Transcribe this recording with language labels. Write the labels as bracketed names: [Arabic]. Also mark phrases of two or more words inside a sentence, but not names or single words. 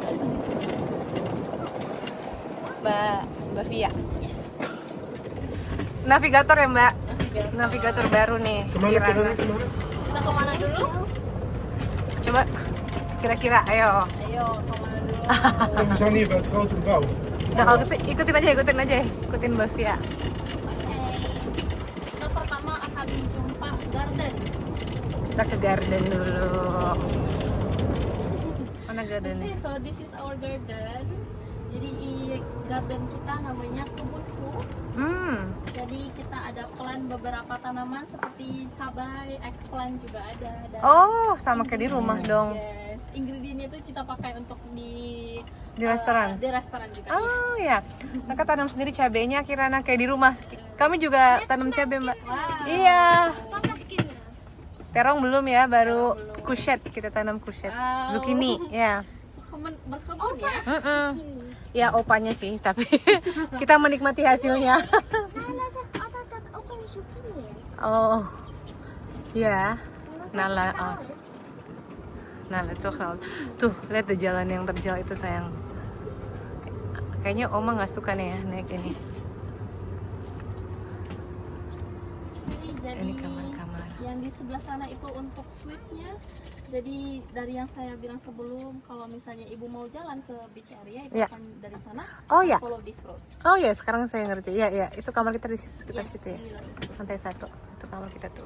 [Indonesian] Mbak Via. Yes. Navigator ya Mbak? Navigator baru nih. Kemana? Kita kemana dulu? Coba kira-kira, ayo. Ayo, kemana dulu? [Dutch] We zijn hier bij het grote gebouw. [Indonesian] Nah, kalau gitu ikutin aja, ikutin Mbak Via. Oke. Kita pertama akan jumpa garden. Kita ke garden dulu. Mana garden? [English] Okay, so this is our garden. [Indonesian] Jadi garden kita namanya kebunku. Jadi kita ada plant beberapa tanaman seperti cabai, eggplant juga ada. Dan Oh, sama kayak di rumah dong. Yes, ingredientnya itu kita pakai untuk di Restoran. Di restoran juga. Oh ya, mereka tanam sendiri cabenya Kirana kayak di rumah. Kami juga tanam cabai Mbak. Wow. Iya. [Dutch] Papa's kinderen. [Indonesian] Terong belum ya, baru kushet kita tanam kushet, Wow. zucchini ya. Berkebun ya. Ini. Ya opanya sih, tapi kita menikmati hasilnya. [Dutch] Nala zegt altijd dat opa een zucchini is. [Indonesian] Oh, ya. Nala, oh. Tahu is. Nala tuh lihat deh jalan yang terjal itu sayang. Kayaknya Oma nggak suka nih ya naik ini. Jadi Ini kamar-kamar. yang di sebelah sana itu untuk suite-nya. Jadi dari yang saya bilang sebelum, kalau misalnya ibu mau jalan ke beach area itu Ya. akan dari sana. Oh ya, [English] Follow this road. [Indonesian] oh ya sekarang saya ngerti. Ya, itu kamar kita di sekitar Yes, situ ya. ini lantai satu. Lantai 1, itu kamar kita tuh.